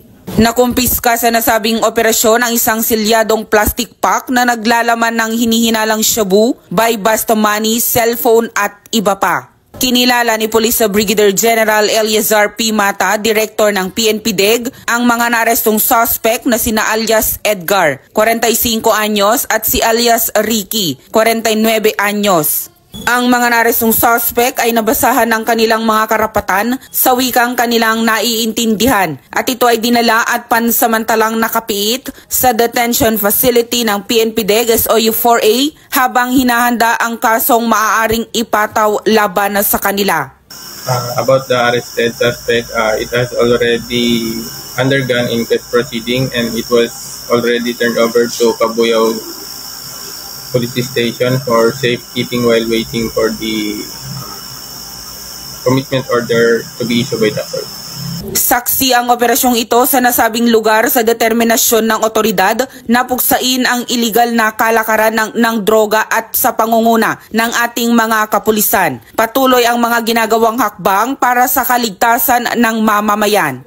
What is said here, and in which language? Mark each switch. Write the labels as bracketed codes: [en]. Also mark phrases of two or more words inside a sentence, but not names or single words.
[tl] Nakumpiska sa nasabing operasyon ang isang silyadong plastic pack na naglalaman ng hinihinalang shabu, buy-bus money, cellphone at iba pa. Kinilala ni Police Brigadier General Eliazar P. Mata, Director ng PNP-DEG, ang mga narestong suspect na sina alias Edgar, 45 anyos at si alias Ricky, 49 anyos. Ang mga narestong suspect ay nabasahan ng kanilang mga karapatan sa wikang kanilang naiintindihan at ito ay dinala at pansamantalang nakapiit sa detention facility ng PNP-DEG SOU 4A habang hinahanda ang kasong maaaring ipataw laban sa kanila. [en] About the arrested suspect, it has already undergone inquest proceeding and it was already turned over to Cabuyao Police Station for safekeeping while waiting for the commitment order to be issued by the court. [tl] Saksi ang operasyong ito sa nasabing lugar sa determinasyon ng otoridad na puksain ang iligal na kalakaran ng droga at sa pangunguna ng ating mga kapulisan. Patuloy ang mga ginagawang hakbang para sa kaligtasan ng mamamayan.